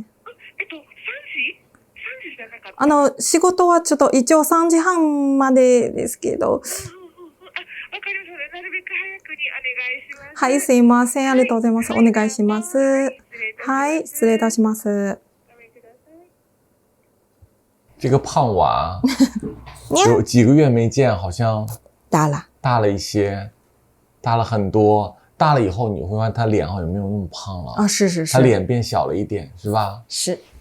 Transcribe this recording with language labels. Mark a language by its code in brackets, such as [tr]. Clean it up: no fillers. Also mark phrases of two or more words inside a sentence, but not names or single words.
[ja] 3 時 ?3 時じゃなかった？仕事はちょっと一応3時半までですけど。わかりました。なるべく早くにお願いします。はい、すいません。ありがとうございます。お願いします。はい、失礼いたします。 [zh] 这个胖娃有几个月没见，好像大了一些，大了很多。大了以后你会发现他脸好像没有那么胖了啊，是，他脸变小了一点，是吧？是。